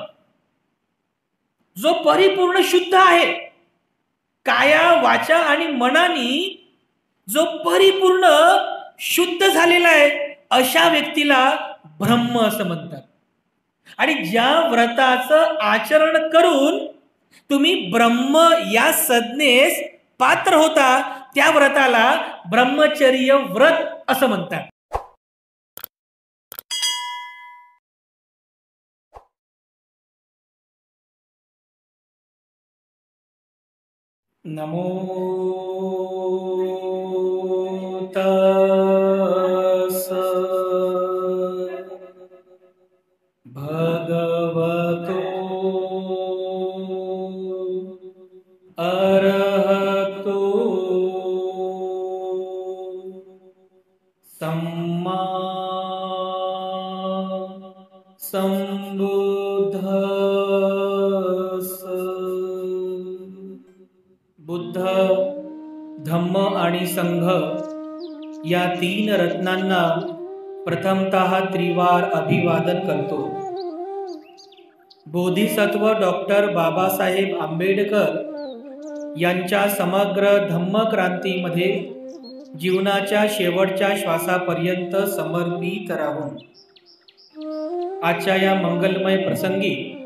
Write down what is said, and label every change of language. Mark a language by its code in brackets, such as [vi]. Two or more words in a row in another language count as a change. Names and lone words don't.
[mr] जो परिपूर्ण शुद्ध आहे, काया वाचा आणि मनानी जो परिपूर्ण शुद्ध झालेला आहे, अशा व्यक्तीला ब्रह्म असं म्हणतात. आणि ज्या व्रताचं आचरण करून तुम्ही ब्रह्म या संज्ञेस पात्र होता, त्या व्रताला ब्रह्मचर्य व्रत असं म्हणतात. [pi] नमो तस् भगवतो अरहतो सम्मा संबुद्धस्स. [mr] बुद्ध, धम्म आणि संघ या तीन रत्नांना प्रथमतः त्रिवार अभिवादन करतो. बोधिसत्व डॉक्टर बाबासाहेब आंबेडकर यांच्या समग्र धम्मक्रांतीमध्ये जीवनाच्या शेवटच्या श्वासापर्यंत समर्पित राहून आजच्या या मंगलमय प्रसंगी